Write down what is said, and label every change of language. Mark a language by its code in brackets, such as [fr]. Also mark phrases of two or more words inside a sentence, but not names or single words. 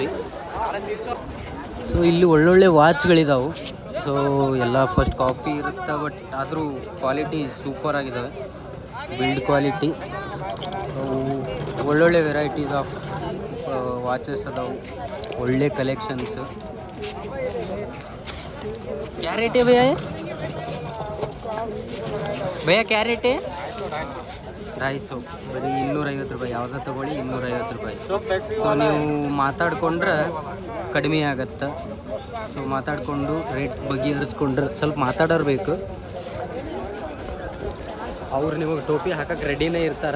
[kn] ಸೊ ಇಲ್ಲಿ ಒಳ್ಳೊಳ್ಳೆ ವಾಚ್ಗಳಿದಾವೆ. ಸೊ ಎಲ್ಲ [en] first copy [kn] ಇರುತ್ತೆ, ಬಟ್ ಆದರೂ ಕ್ವಾಲಿಟಿ ಸೂಪರಾಗಿದ್ದಾವೆ, [en] build quality. [kn] ಒಳ್ಳೊಳ್ಳೆ [en] varieties of watches [kn] ಅದಾವೆ, ಒಳ್ಳೆ ಕಲೆಕ್ಷನ್ಸ್. [hi] क्या रेट है भैया? भैया क्या रेट है? 250. [kn] ಬರೀ 250 ರೂಪಾಯಿ. ಯಾವುದೋ ತೊಗೊಳ್ಳಿ 250 ರೂಪಾಯಿ. ಸೊ ನೀವು ಮಾತಾಡ್ಕೊಂಡ್ರೆ ಕಡಿಮೆ ಆಗತ್ತೆ. ಸೊ ಮಾತಾಡಿಕೊಂಡು ರೇಟ್ ಬಗೆಹರಿಸ್ಕೊಂಡ್ರೆ, ಸ್ವಲ್ಪ ಮಾತಾಡೋರು ಬೇಕು. ಅವ್ರು ನಿಮಗೆ ಟೋಪಿ ಹಾಕಕ್ಕೆ ರೆಡಿನೇ ಇರ್ತಾರೆ.